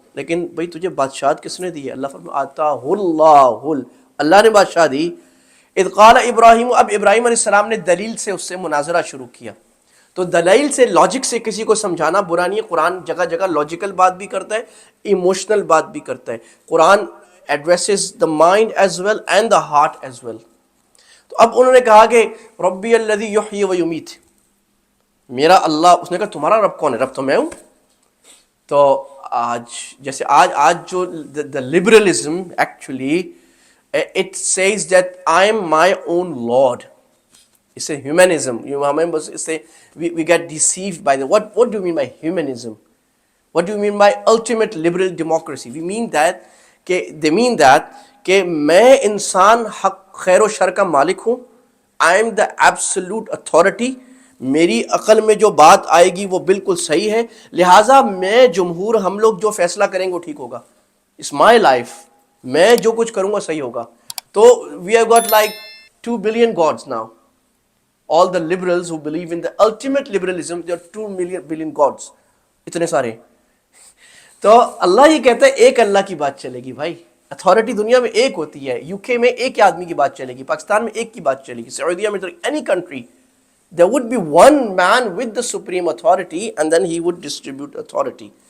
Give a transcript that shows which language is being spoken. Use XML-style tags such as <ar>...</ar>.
<ur>لیکن بھئی تجھے بادشاہت کس نے دی ہے؟ اللہ فرما آتاہ اللہ، اللہ نے بادشاہ دی.</ur> <ar>اذ قال ابراہیم،</ar> <ur>اب ابراہیم علیہ السلام نے دلیل سے اس سے مناظرہ شروع کیا. تو دلیل سے، لاجک سے کسی کو سمجھانا برا نہیں ہے. قرآن جگہ جگہ لاجیکل بات بھی کرتا ہے، ایموشنل بات بھی کرتا ہے.</ur> <en>Quran addresses the mind as well and the heart as well.</en> <ur>تو اب انہوں نے کہا کہ</ur> <ar>ربی الذی یحیی و یمیت،</ar> <ur>میرا اللہ. اس نے کہا تمہارا رب کون ہے؟ رب تو میں ہوں. تو جیسے آج جو</ur> <en>The liberalism actually it says that I am my own lord. It's a humanism.</en> <ur>ہمیں بس اس سے</ur> <en>we get deceived by the what do you mean by humanism? What do you mean by ultimate liberal democracy? We mean that</en> <ur>کہ</ur> <en>they mean that</en> <ur>کہ میں انسان حق خیر و شر کا مالک ہوں.</ur> <en>I am the absolute authority.</en> <ur>میری عقل میں جو بات آئے گی وہ بالکل صحیح ہے، لہٰذا میں جمہور ہم لوگ جو فیصلہ کریں گے وہ ٹھیک ہوگا.</ur> <en>It's my life.</en> <ur>میں جو کچھ کروں گا صحیح ہوگا.</ur> <en>تو we have got like 2 billion gods now. All the liberals who believe in the ultimate liberalism, there are 2 billion gods.</en> <ur>اتنے سارے. تو اللہ یہ کہتا ہے ایک اللہ کی بات چلے گی. بھائی اتھارٹی دنیا میں ایک ہوتی ہے. یو کے میں ایک آدمی کی بات چلے گی، پاکستان میں ایک کی بات چلے گی، سعودیہ میں</ur> <en>any country there would be one man with the supreme authority and then he would distribute authority.</en>